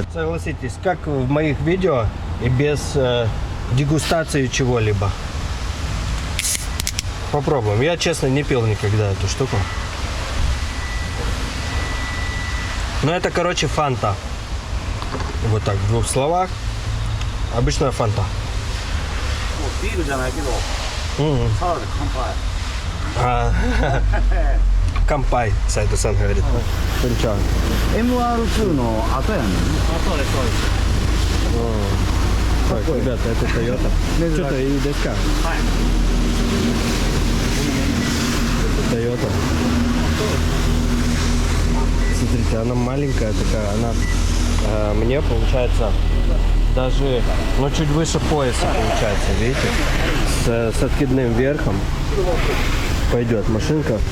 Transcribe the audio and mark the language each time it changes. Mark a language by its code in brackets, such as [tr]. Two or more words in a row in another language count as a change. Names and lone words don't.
[ru] Согласитесь, как в моих видео и без дегустации чего-либо. Попробуем. Я, честно, не пил никогда эту штуку. Но это, короче, фанта. Вот так, в 2 словах. Обычная фанта. [ja] ビールじゃないけどサラダで乾杯 [ru] Кампай, Сайто-сан говорит. Конча. [ja] MR2 の後やねん [ru] Так, ребята, это Toyota. Что-то и деска. Это Toyota. Смотрите, она маленькая такая, она мне получается даже, ну, чуть выше пояса получается, видите, с откидным верхом пойдет машинка.